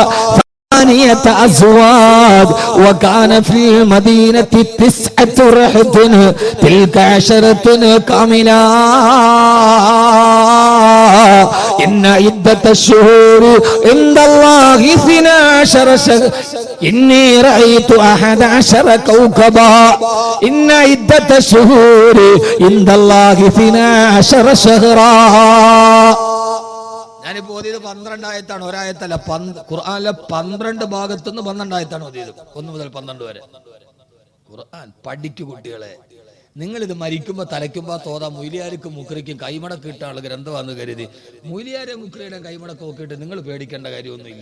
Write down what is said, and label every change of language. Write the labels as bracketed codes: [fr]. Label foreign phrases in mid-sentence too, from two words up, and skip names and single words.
[ar] أزواج وكان في المدينة 9 رهط تلك 10 كاملة إن عدة الشهور عند الله 12 شهرا إني رأيت 11 كوكبا إن عدة الشهور عند الله 12 شهرا. [ml] ഞാനിപ്പോ ഓതിയത് 12 ആയത്താണ്, ഒരായത്തല്ല. ഖുർആനിലെ 12 ഭാഗത്തുനിന്ന് 12 ആയത്താണ് ഓതിയത്, 1 മുതൽ 12 വരെ. ഖുർആൻ പഠിക്കു കുട്ടികളെ. നിങ്ങളിത് മരിക്കുമ്പോ തലയ്ക്കുമ്പോ തോതാ മൊയ്ലിയാർക്കും മുക്രിക്കും കൈമടക്ക് ഇട്ട ആള് ഗ്രന്ഥമാണെന്ന് കരുതി മുയ്ലിയാരെ മുക്രിയുടെ കൈമടക്ക് നോക്കിയിട്ട് നിങ്ങൾ പേടിക്കേണ്ട കാര്യമൊന്നുമില്ല.